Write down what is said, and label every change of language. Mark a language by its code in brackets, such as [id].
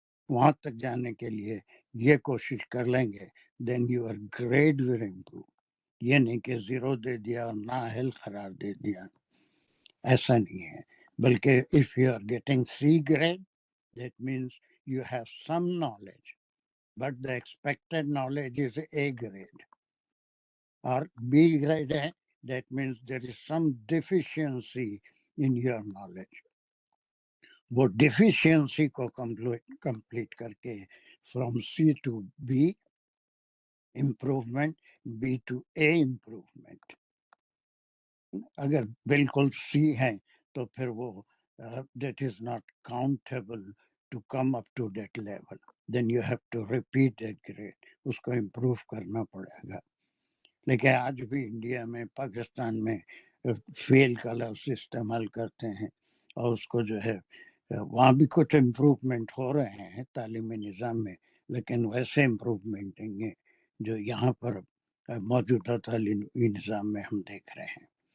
[hi] वहां तक जाने के लिए ये कोशिश कर लेंगे, [en] Then your grade will improve. [hi] ये नहीं कि 0 दे दिया और नाअहल करार दे दिया, ऐसा नहीं है। [en] बल्कि if you are getting C grade, that means you have some knowledge, but the expected knowledge is A grade. [hi] और B grade है, [en] that means there is some deficiency in your knowledge. [hi] वो deficiency को complete करके [en] from C to B improvement, B to A improvement. [hi] अगर बिल्कुल C है तो फिर वो [en] that is not countable to come up to that level. Then you have to repeat that grade. [hi] उसको improve करना पड़ेगा। लेकिन आज भी इंडिया में, पाकिस्तान में फेल का लफ्ज़ इस्तेमाल करते हैं, और उसको जो है वहाँ भी कुछ इम्प्रूवमेंट हो रहे हैं तालीमी निज़ाम में, लेकिन वैसे इम्प्रूवमेंट नहीं है जो यहाँ पर मौजूदा तालीमी निज़ाम में हम देख रहे हैं।